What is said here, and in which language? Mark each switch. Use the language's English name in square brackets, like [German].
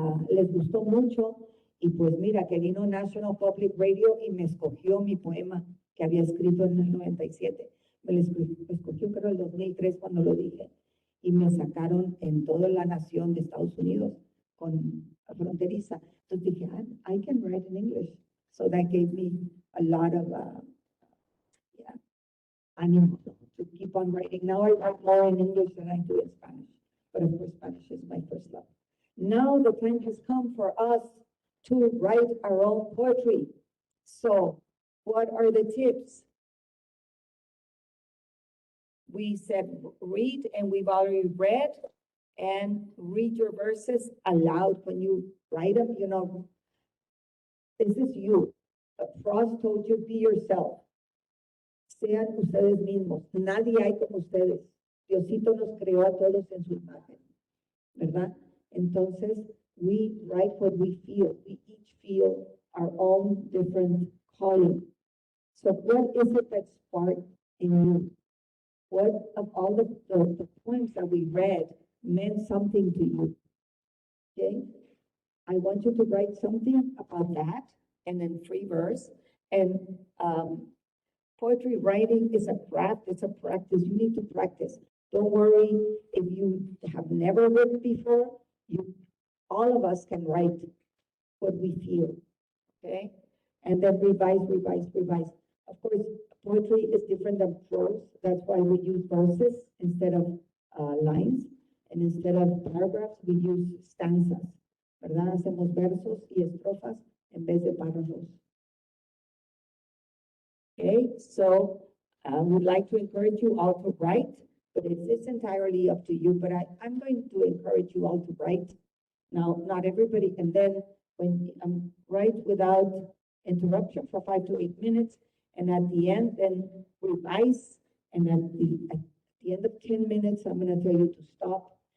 [Spanish] Les gustó mucho y pues mira, que vino National Public Radio y me escogió mi poema que había escrito en el 97. Me lo escogió creo el 2003 cuando lo dije y me sacaron en toda la nación de Estados Unidos con Fronteriza. Entonces dije, [English] I can write in English. So that gave me a lot of ánimo to keep on writing. Now I write more in English than I do in Spanish. But of course, Spanish is my first love. Now the time has come for us to write our own poetry. So what are the tips? We said read, and we've already read, and read your verses aloud when you write them. You know, this is you. Frost told you, be yourself. [Spanish] Sean ustedes mismos. Nadie hay como ustedes. Diosito nos creó a todos en su imagen, ¿verdad? [English] Entonces, we write what we feel. We each feel our own different calling. So what is it that sparked in you? What of all the poems that we read meant something to you? Okay? I want you to write something about that, and then free verse. And poetry writing is a craft, it's a practice. You need to practice. Don't worry if you have never written before. All of us can write what we feel, okay? And then revise, revise, revise. Of course, poetry is different than prose. That's why we use verses instead of lines. And instead of paragraphs, we use stanzas, ¿verdad? [Spanish] Hacemos versos y estrofas en vez de párrafos. [English] Okay, so I would like to encourage you all to write, but it's entirely up to you. But I'm going to encourage you all to write. Now, not everybody, and then when write without interruption for 5 to 8 minutes, and at the end, then revise, and at the end of 10 minutes, I'm going to tell you to stop.